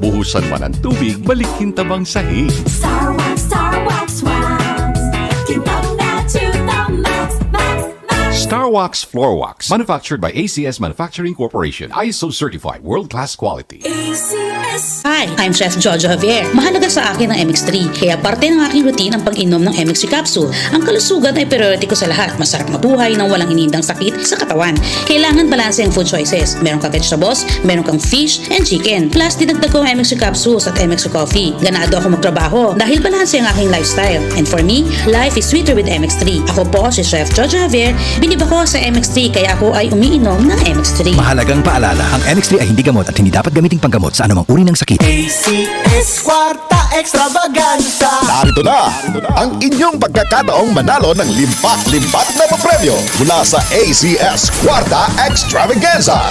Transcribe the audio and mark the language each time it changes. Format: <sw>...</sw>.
<tl>Buhusan man ang tubig, balikin tabang sahig.</tl> <en>Star Wax, Star Wax Wax. Kitang na to the max, max, max. Star Wax Floor Wax. Manufactured by ACS Manufacturing Corporation. ISO certified world-class quality. ACS. Hi, I'm Chef Jojo Javier.</en> <tl>Mahalaga sa akin ang MX3, kaya parte ng aking routine ang pag-inom ng MX3 capsule. Ang kalusugan ay priority ko sa lahat. Masarap mabuhay nang walang inindang sakit sa katawan. Kailangan balanse ang food choices. Meron kang vegetables, meron kang fish and chicken. Plus, dinagdag ko ang MX3 capsules at MX3 coffee. Ganado ako magtrabaho dahil balanse ang aking lifestyle.</tl> <en>And for me, life is sweeter with MX3.</en> <tl>Ako po si Chef Jojo Javier. Bilib ako sa MX3 kaya ako ay umiinom ng MX3. Mahalagang paalala, ang MX3 ay hindi gamot at hindi dapat gamiting panggamot sa anumang uri ng sakit. ACS Kwarta Extravaganza. Narito na ang inyong pagkakataong manalo ng limpak-limpak na papremyo mula sa ACS Kwarta Extravaganza.</tl>